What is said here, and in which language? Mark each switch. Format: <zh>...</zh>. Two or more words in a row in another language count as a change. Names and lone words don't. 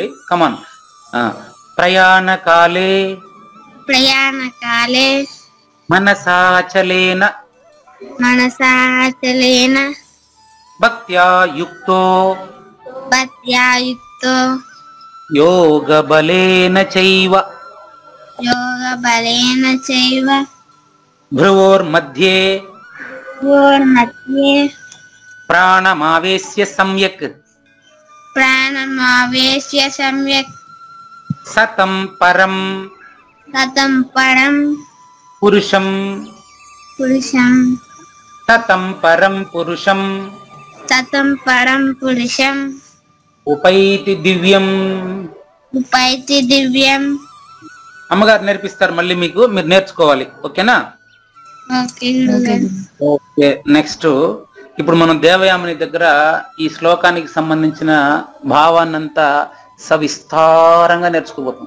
<en>come on.</en> <sa>प्रयाण काले मनसाचलेन भक्त्या युक्तो योग बलेन चैव भ्रुवोर्मध्ये प्राणमावेश्य सम्यक् सतं परं पुरुषं सतं परं पुरुषं उपैति दिव्यम्.</sa> <te>అమ్మగారు నేర్పిస్తారు మళ్ళీ మీకు, మీరు నేర్చుకోవాలి. ఓకేనా? ఓకే. నెక్స్ట్ ఇప్పుడు మనం దేవయాముని దగ్గర ఈ శ్లోకానికి సంబంధించిన భావాన్నంతా సవిస్తారంగా నేర్చుకోబోతాం.</te>